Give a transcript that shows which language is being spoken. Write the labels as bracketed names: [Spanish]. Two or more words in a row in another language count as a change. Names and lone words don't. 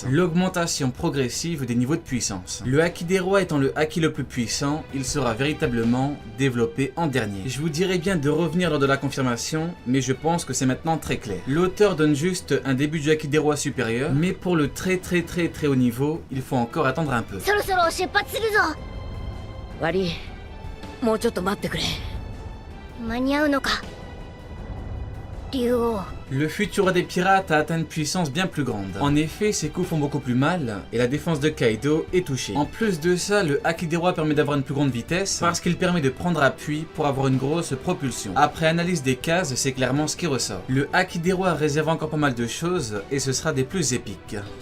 [French] L'augmentation progressive des niveaux de puissance. Le Haki des rois étant le Haki le plus puissant, il sera véritablement développé en dernier. Je vous dirais bien de revenir lors de la confirmation, mais je pense que c'est maintenant très clair. L'auteur donne juste un début du Haki des rois supérieur, mais pour le très haut niveau, il faut encore attendre un peu. [Japanese] そろそろ出発するぞ。悪い、もうちょっと待ってくれ。間に合うのか、竜王。 [French] Le futur roi des pirates a atteint une puissance bien plus grande. En effet, ses coups font beaucoup plus mal et la défense de Kaido est touchée. En plus de ça, le Haki des rois permet d'avoir une plus grande vitesse parce qu'il permet de prendre appui pour avoir une grosse propulsion. Après analyse des cases, c'est clairement ce qui ressort. Le Haki des rois réserve encore pas mal de choses et ce sera des plus épiques.